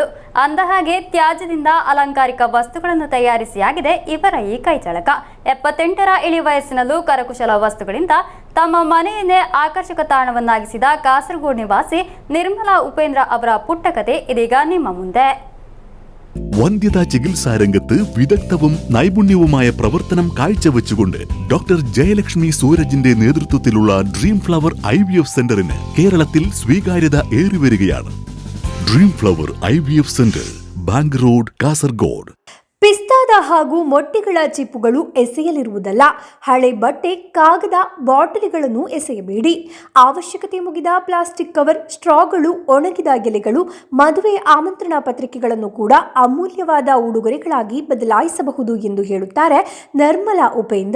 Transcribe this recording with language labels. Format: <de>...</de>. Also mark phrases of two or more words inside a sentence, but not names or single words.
<kn>ಅಂದಹಾಗೆ ತ್ಯಾಜ್ಯದಿಂದ ಅಲಂಕಾರಿಕ ವಸ್ತುಗಳನ್ನು ತಯಾರಿಸಿಯಾಗಿದೆ ಇವರ ಈ ಕೈಚಳಕ. 78ರ ಇಳಿ ವಯಸ್ಸಿನಲ್ಲೂ ಕರಕುಶಲ ವಸ್ತುಗಳಿಂದ ತಮ್ಮ ಮನೆಯನ್ನೇ ಆಕರ್ಷಕ ತಾಣವನ್ನಾಗಿಸಿದ ಕಾಸರಗೋಡು ನಿವಾಸಿ ನಿರ್ಮಲಾ ಉಪೇಂದ್ರ ಅವರ ಪುಟ್ಟ ಕಥೆ ಇದೀಗ ನಿಮ್ಮ ಮುಂದೆ.</kn> <ml>വന്ധ്യതാ ചികിത്സാ രംഗത്ത് വിദഗ്ധവും നൈപുണ്യവുമായ പ്രവർത്തനം കാഴ്ചവെച്ചുകൊണ്ട് ഡോക്ടർ ജയലക്ഷ്മി സൂരജിന്റെ നേതൃത്വത്തിലുള്ള ഡ്രീം ഫ്ലവർ IVF സെന്ററിന് കേരളത്തിൽ സ്വീകാര്യത ഏറിവരികയാണ്. ഡ്രീം ഫ്ലവർ IVF സെന്റർ, ബാങ്ക് റോഡ്, കാസർഗോഡ്.</ml> <kn>ಪಿಸ್ತಾದ ಹಾಗೂ ಮೊಟ್ಟೆಗಳ ಚಿಪ್ಪುಗಳು ಎಸೆಯಲಿರುವುದಲ್ಲ. ಹಳೆ ಬಟ್ಟೆ, ಕಾಗದ, ಬಾಟಲಿಗಳನ್ನು ಎಸೆಯಬೇಡಿ. ಅವಶ್ಯಕತೆ ಮುಗಿದ ಪ್ಲಾಸ್ಟಿಕ್ ಕವರ್, ಸ್ಟ್ರಾಗಳು, ಒಣಗಿದ ಎಲೆಗಳು, ಮದುವೆ ಆಮಂತ್ರಣ ಪತ್ರಿಕೆಗಳನ್ನು ಕೂಡ ಅಮೂಲ್ಯವಾದ ಉಡುಗೊರೆಗಳಾಗಿ ಬದಲಾಯಿಸಬಹುದು ಎಂದು ಹೇಳುತ್ತಾರೆ ನಿರ್ಮಲಾ ಉಪೇಂದ್ರ.</kn>